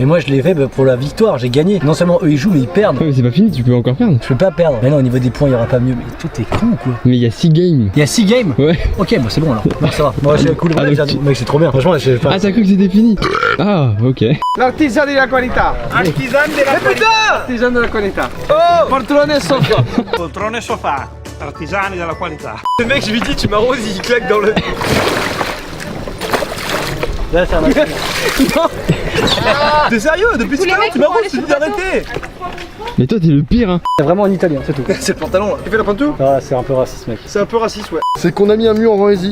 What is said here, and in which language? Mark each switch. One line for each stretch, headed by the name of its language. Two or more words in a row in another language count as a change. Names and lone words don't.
French: Mais moi je l'ai fait pour la victoire, j'ai gagné. Non seulement eux ils jouent mais ils perdent. Ouais, mais c'est pas fini, tu peux encore perdre. Je peux pas perdre. Mais non au niveau des points il y aura pas mieux. Mais toi t'es con ou quoi? Mais il y a 6 games. Il y a 6 games. Ouais. Ok bah c'est bon alors. Non ça va. Moi c'est cool, Ah, ouais, donc tu- mec c'est trop bien. Franchement j'ai pas. Ah, t'as cru que c'était fini? Ah, ok. L'artisan de la qualità. Artisan de la qualità. Artisan de la qualità.
Italian: Oh, poltrone soffa. Poltrone sofà, artigiani della qualità.
French: Le mec je lui dis tu m'arroses, il claque dans le... Là c'est un match. T'es sérieux? Depuis tout à l'heure tu m'arroses, tu me dis d'arrêter. Mais toi, t'es le pire, hein. C'est vraiment en italien, c'est tout. C'est le pantalon là. Tu fais la peinture? Ah c'est un peu raciste mec. C'est un peu raciste ouais. C'est qu'on a mis un mur en Vendésie.